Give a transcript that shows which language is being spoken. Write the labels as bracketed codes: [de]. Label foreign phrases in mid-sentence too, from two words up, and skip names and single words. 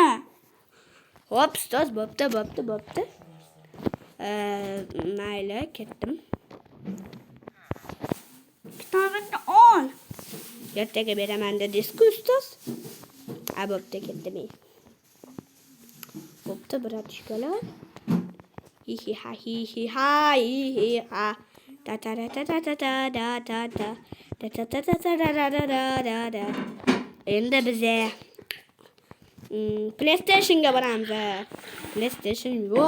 [uz] Hop, ustoz, bo'pti. Mayli, ketdim. Kitobingni ol. Ertaga beraman dedingiz-ku, ustoz. Bo'pti, ketdim. Bo'pti, bratishkalar. Hi-hi-ha, hi-hi-ha, hi-hi-ha. Ta-ta-ta-ta-ta-ta-ta-ta-ta. Ta-ta-ta-ta-ta-ta-ta-ta-ta. Endi bize PlayStation'ga boramiz. PlayStation yo'q.